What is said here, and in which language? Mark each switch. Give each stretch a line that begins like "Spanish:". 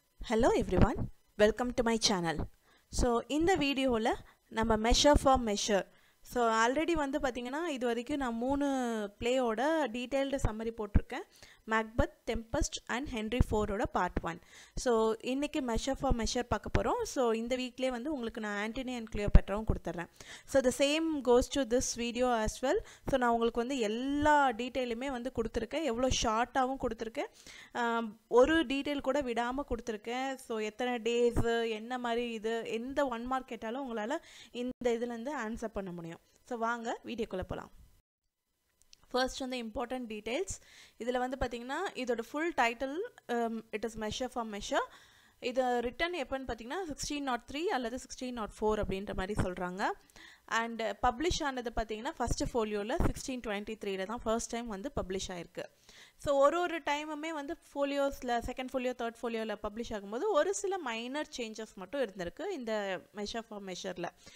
English: Hello everyone, welcome to my channel. So in the video la நம்ம measure for measure.
Tamil: So already வந்து பாத்தீங்கன்னா இது வரைக்கும் நான் 3 play ஓட detailed summary போட்டுருக்கேன்.
English: Macbeth, Tempest and Henry IV ஓட part 1.
Tamil: So இன்னைக்கு measure for measure பார்க்க போறோம். So இந்த வீக்லயே வந்து உங்களுக்கு நான் Antony and Cleopatraவும் கொடுத்துறேன்.
English: So the same goes to this video as well.
Tamil: So நான் உங்களுக்கு வந்து எல்லா டீடைலுமே வந்து கொடுத்திருக்கேன். எவ்வளவு ஷார்ட்டாவும் கொடுத்திருக்கேன். ஒரு டீடைல் கூட விடாம கொடுத்திருக்கேன். So எத்தனை டேஸ் என்ன மாதிரி இது எந்த 1 மார்க் கேட்டாலும் உங்களால இந்த இதுல இருந்து ஆன்சர் பண்ண முடியும். So வாங்க வீடியோக்குள்ள போலாம்.
English: First on the important details.
Tamil: இதில் வந்து பார்த்தீங்கன்னா இதோட
English: full title it is measure for measure.
Tamil: இது written எப்பன்னு பார்த்தீங்கன்னா 1603 அல்லது 1604 அப்படின்ற மாதிரி சொல்கிறாங்க. அண்ட் பப்ளிஷ் ஆனது பார்த்தீங்கன்னா ஃபஸ்ட்டு ஃபோலியோவில் 1623 தான் ஃபர்ஸ்ட் டைம் வந்து பப்ளிஷ் ஆயிருக்கு. ஸோ ஒரு டைமுமே வந்து ஃபோலியோஸில் செகண்ட் ஃபோலியோ தேர்ட் ஃபோலியோவில் பப்ளிஷ் ஆகும்போது ஒரு சில மைனர் சேஞ்சஸ் மட்டும் இருந்திருக்கு இந்த மெஷர் ஃபார் மெஷரில்.